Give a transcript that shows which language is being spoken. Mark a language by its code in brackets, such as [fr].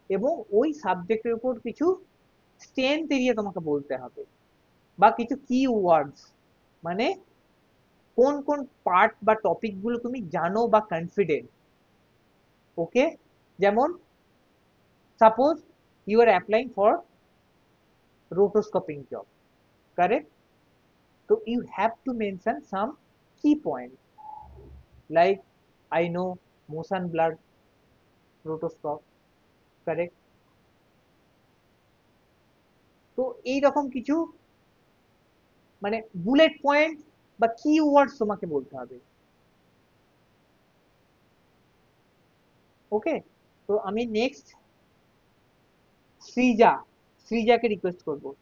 [bn] এবং ওই সাবজেক্টের উপর কিছু স্ট্রেংথ এরিয়া তোমাকে বলতে হবে, বা কিছু কি ওয়ার্ডস, মানে কোন কোন পার্ট বা টপিক গুলো তুমি জানো বা কনফিডেন্ট। [en] okay, [bn] যেমন [en] Suppose you are applying for rotoscoping job, correct? So you have to mention some key points like I know motion blur rotoscope, correct? [bn] তো এইরকম কিছু মানে বুলেট পয়েন্ট বা কি ওয়ার্ডস তোমাকে বলতে হবে। ওকে, তো আমি নেক্সট সৃজা, সৃজাকে রিকোয়েস্ট করবো।